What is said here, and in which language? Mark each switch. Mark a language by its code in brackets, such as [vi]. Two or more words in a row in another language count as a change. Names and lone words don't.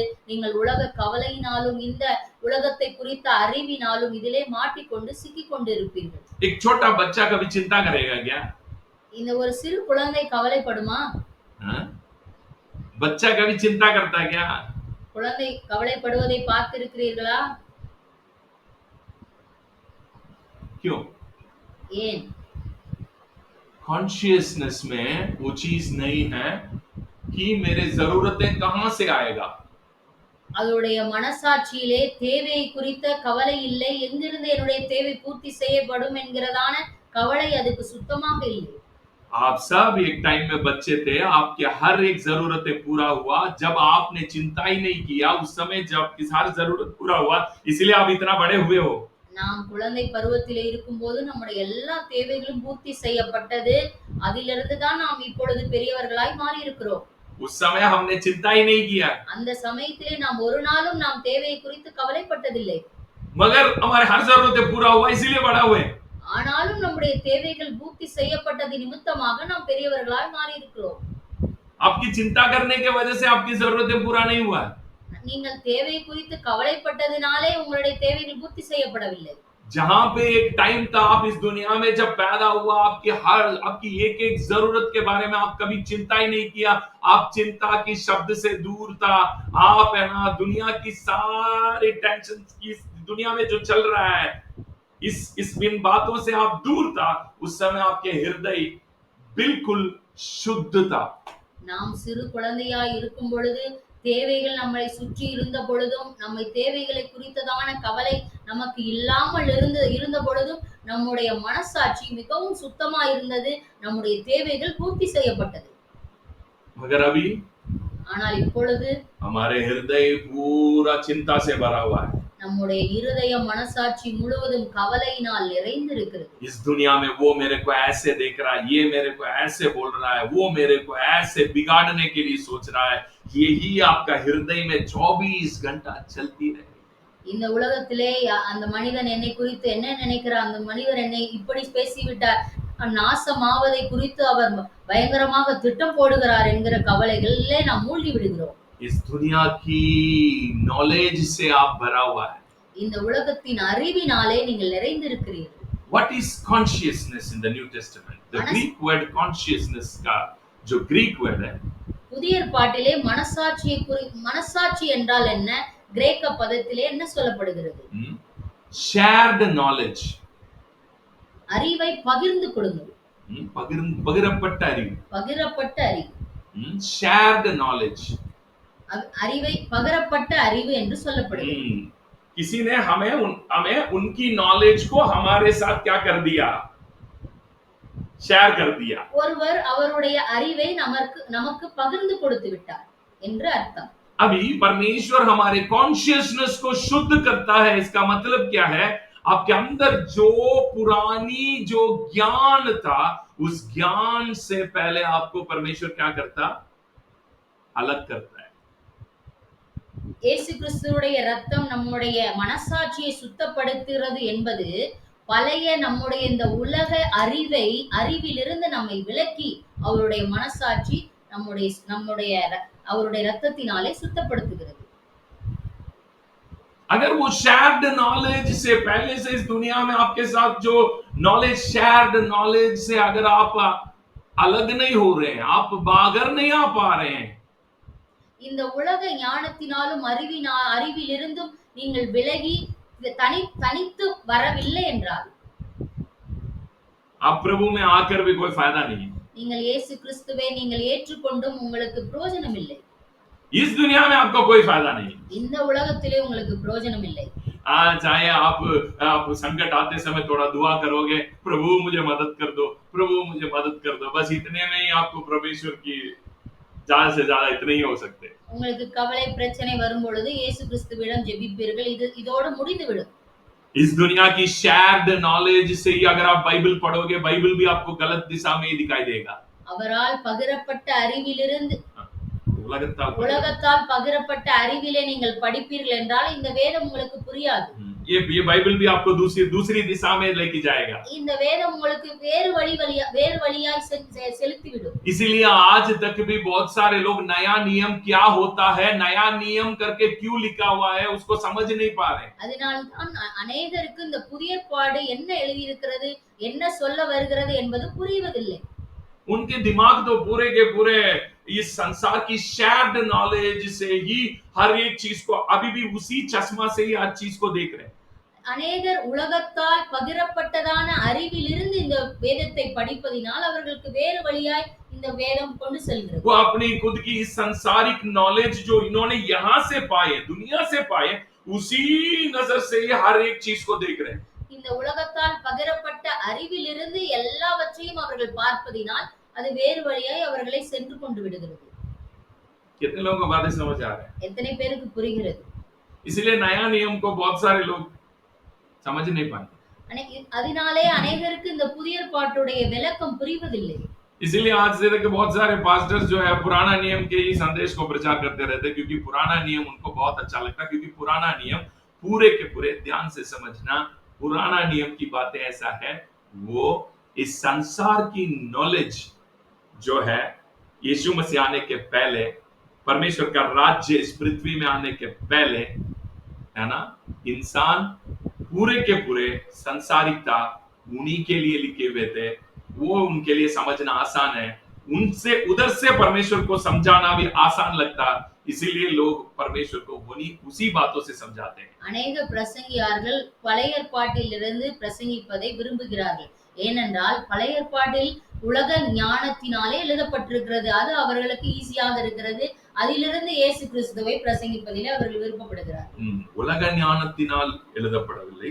[ta] நீங்கள் உலக கவலையினாலும் இந்த உலகத்தை குறித்த அறிவினாலும் இதிலே மாட்டிக்கொண்டு சிக்கிக்கொண்டு இருப்பீர்கள். [hi] एक छोटा बच्चा कभी चिंता करेगा क्या [ta] இந்த ஒரு சிறு குழந்தை கவலைப்படுமா? [hi] बच्चा कभी चिंता करता है क्या [ta] குழந்தை கவலைப்படுவதை பார்த்திருக்கிறீர்களா? [hi] क्यों [ta] ஏன்? [hi] कॉन्शियसनेस में वो चीज नहीं है कि मेरे जरूरतें कहां से आएगा [ta] அதோடைய மனசாட்சியிலே தேவையை குறித்த கவலை இல்லை, எங்கிருந்து என்னுடைய தேவை பூர்த்தி செய்யப்படும் என்கிறதான கவலை அதுக்கு சுத்தமாக இல்லை. [hi] आप सब एक टाइम में बच्चे थे आपके हर एक जरूरतें पूरा हुआ जब आपने चिंता ही नहीं किया उस समय जब किस हर जरूरत पूरा हुआ इसलिए आप इतना बड़े हुए हो [ta] நாம் குழந்தை பருவத்திலே இருக்கும்போது நம்முடைய எல்லா தேவைகளும் பூர்த்தி செய்யப்பட்டது. அதிலிருந்து தான் நாம் இப்பொழுது பெரியவர்களாய் மாறி இருக்கிறோம். [hi] उस समय हमने चिंता ही नहीं किया [ta] அந்த சமயத்திலே நாம் ஒரு நாளும் நாம் தேவையை குறித்து கவலைப்பட்டதில்லை. [hi] मगर हमारे हर जरूरतें पूरा हुआ इसीलिए बड़ा हुए [ta] ஆனாலும் நம்முடைய தேவைகள் பூர்த்தி செய்யப்பட்டது நிமித்தமாக நாம் பெரியவர்களாய் மாறி இருக்கிறோம். [hi] आपकी चिंता करने के वजह से आपकी जरूरतें पूरा नहीं हुआ [ta] நீங்கள் தேவை குறித்து கவலைப்பட்டதினாலே உங்களுடைய தேவைகள் பூர்த்தி செய்யப்படவில்லை. [hi] जहां पे एक टाइम था आप इस दुनिया में जब पैदा हुआ आपकी एक एक जरूरत के बारे में आप कभी चिंता ही नहीं किया आप चिंता की शब्द से दूर था आप है ना दुनिया की सारी टेंशन की दुनिया में जो चल रहा है इस इन बातों से आप दूर था उस समय आपके हृदय बिल्कुल शुद्ध था [ta] நாம் சிறு குழந்தையாய் இருக்கும் பொழுது தேவைகள் நம்மை சுற்றி இருந்த பொழுதும் நம்மை தேவைகளை குறித்ததான கவலை நமக்கு இல்லாமல் இருந்த பொழுதும் நம்முடைய மனசாட்சி மிகவும் சுத்தமா இருந்தது. நம்முடைய தேவைகள் பூர்த்தி செய்யப்பட்டது. [hi] मगर अभी [ta] ஆனால் இப்பொழுது [hi] हमारे हृदय पूरा चिंता से भरा हुआ है [ta] நம்முடைய இருதயம் மனசாட்சி முழுவதும் கவலையினால் நிறைந்திருக்கிறது. [hi] इस दुनिया में वो मेरे को ऐसे देख रहा है ये मेरे को ऐसे बोल रहा है वो मेरे को ऐसे बिगाड़ने के लिए सोच रहा है यही आपका हृदय में 24 घंटा चलती रहे [ta] இந்த உலகத்திலே அந்த மனிதன் என்னை குறித்து என்ன நினைக்கிறார், அந்த மனிதர் என்னை இப்படி பேசிவிட்டார், நாசமாவதை குறித்து அவர் பயங்கரமாக திட்டம் போடுகிறார் என்கிற கவலைகளிலே நாம் மூழ்கி விடுகிறோம். [hi] इस दुनिया की नॉलेज से आप भरा हुआ है [ta] இந்த உலகத்தின் அறிவினாலே நீங்கள் நிறைந்திருக்கிறீர்கள். [en] What is consciousness in the New Testament? The Greek word consciousness [hi] का जो [en] Greek word है [ta] புதிய ஏற்பாட்டிலே மனசாட்சி என்றால் என்ன, கிரேக்க பதத்திலே என்ன சொல்லப்படுகிறது? [en] shared knowledge [ta] அறிவை பகிர்ந்து கொள்ளுங்கள். பகிரப்பட்ட அறிவு [en] shared knowledge [ta] அறிவை பகிரப்பட்ட அறிவு என்று சொல்லப்படுகிறது. [hi] किसी ने हमें उनकी नॉलेज को हमारे साथ क्या कर दिया शेयर कर दिया [ta] ஒருவர் அவருடைய அறிவை நமக்கு பகிர்ந்து கொடுத்து விட்டார் என்று அர்த்தம். [hi] अभी परमेश्वर हमारे कॉन्शियसनेस को शुद्ध करता है इसका मतलब क्या है आपके अंदर जो पुरानी जो ज्ञान था उस ज्ञान से पहले आपको परमेश्वर क्या करता अलग करता है [ta] இயேசு கிறிஸ்துவுடைய இரத்தம் நம்முடைய மனசாட்சியை சுத்தப்படுத்துகிறது என்பது பழைய நம்முடைய இந்த உலக அறிவிலிருந்து நம்மை விலக்கி அவருடைய மனசாட்சி நம்முடைய நம்முடைய அவருடைய ரத்தத்தினாலே சுத்தப்படுத்துகிறது. [hi] अगर वो [en] shared knowledge [hi] से पहले से इस दुनिया में आपके साथ जो [en] knowledge shared knowledge [hi] से अगर आप अलग नहीं हो रहे हैं, आप बाहर नहीं आ पा रहे हैं, [ta] இந்த உலக ஞானத்தினாலும் அறிவிலிருந்தும் நீங்கள் விலகி தனித்து வரவில்லை என்றால் [hi] आप प्रभु में आकर भी कोई फायदा नहीं है. [ta] நீங்கள் இயேசு கிறிஸ்துவை நீங்கள் ஏற்றுக்கொண்டும் உங்களுக்கு பிரயோஜனம் இல்லை. [hi] इस दुनिया में आपको कोई फायदा नहीं. [ta] இந்த உலகத்திலே உங்களுக்கு பிரயோஜனம் இல்லை. [hi] चाहे आप संकट आते समय थोड़ा दुआ करोगे, प्रभु मुझे मदद कर दो, प्रभु मुझे मदद कर दो, बस इतने में ही आपको परमेश्वर की ज्यादा से ज्यादा इतने ही हो सकते. [ta] உங்களுக்கு கவலை பிரச்சனை வரும் பொழுது இயேசு கிறிஸ்துவிடம் ஜெபிப்பீர்கள், இதோட முடிந்துவிடும். [hi] इस दुनिया की [en] shared knowledge [hi] से ही अगर आप बाइबल पढ़ोगे, बाइबल भी आपको गलत दिशा में ही दिखाई देगा. [ta] அவரால் பகிரப்பட்ட அறிவிலிருந்து உலகத்தால் பகிரப்பட்ட அறிவிலே நீங்கள் படிப்பீர்கள் என்றால் இந்த வேதம் உங்களுக்கு புரியாது. [hi] ये बाइबल भी आपको दूसरी दिशा में लेके जाएगा. [ta] இந்த வேதம் உங்களுக்கு வேறு வழியாய் செலுத்திவிடும். [hi] इसीलिए आज तक भी बहुत सारे लोग नया नियम क्या होता है, नया नियम करके क्यों लिखा हुआ है, उसको समझ नहीं पा रहे. [ta] அதனால்தான் अनेகருக்கு இந்த புதிய ஏற்பாடு என்ன எழுதி இருக்கிறது, என்ன சொல்ல வருகிறது என்பது புரியவதில்லை. [hi] उनके दिमाग तो पूरे के पूरे इस संसार की [en] shared knowledge [hi] से ही हर एक चीज को अभी भी उसी चश्मा से ही हर चीज को देख रहे हैं. [ta] அநேகர் உலகத்தால் பகிரப்பட்டதான அறிவிலிருந்து இந்த வேதத்தை படிப்பதினால் அவர்களுக்கு வேறு வழியாய் இந்த வேதம் கொண்டு செல்கிறது. [hi] वो अपनी खुद की इस सांसारिक नॉलेज जो इन्होंने यहाँ से पाए, दुनिया से पाए, उसी नजर से ही हर एक चीज को देख रहे हैं. [ta] இந்த உலகத்தால் பகிரப்பட்ட அறிவிலிருந்து எல்லாவற்றையும் அவர்கள் பார்ப்பதினால் அது வேறு வழியாய் அவர்களை சென்று கொண்டு விடுகிறது. [hi] कितने लोगों को बातें समझ आ रहे हैं? [ta] எத்தனை பேருக்கு புரிகிறது? [hi] इसलिए नया नियम को बहुत सारे लोग समझ नहीं पाते. [ta] அதனாலே अनेகருக்கு இந்த புதிய ஏற்பாட்டுடைய விளக்கம் புரிவதில்லை. [hi] इसीलिए आज से तक बहुत सारे पास्टर्स जो है पुराना नियम के ही संदेश को प्रचार करते रहते हैं, क्योंकि पुराना नियम उनको बहुत अच्छा लगता है. क्योंकि पुराना नियम पूरे के पूरे ध्यान से समझना, पुराना नियम की बातें ऐसा है, वो इस संसार की नॉलेज जो है यीशु मसीह आने के पहले, परमेश्वर का राज्य इस पृथ्वी में आने के पहले, है ना, इंसान पूरे के पूरे संसारिकता उन्हीं के लिए लिखे हुए थे. वो उनके लिए समझना आसान है, उनसे उधर से परमेश्वर को समझाना भी आसान लगता, इसीलिए लोग परमेश्वर को उसी बातों से समझाते हैं. [ta] अनेक பிரசங்கியார்கள் பழைய ஏற்பாட்டிலிருந்து பிரசங்கிப்பதை விரும்புகிறார்கள். ஏனென்றால் பழைய ஏற்பாட்டில் உலக ஞானத்தினாலே எழுதப்பட்டிருக்கிறது, அது அவர்களுக்கு ஈஸியாக இருக்கிறது. அதிலிருந்து இயேசு கிறிஸ்துவை பிரசங்கிப்பதிலே அவர்கள் விருப்பப்படுகிறார்கள். உலக ஞானத்தினால் எழுதப்படவில்லை.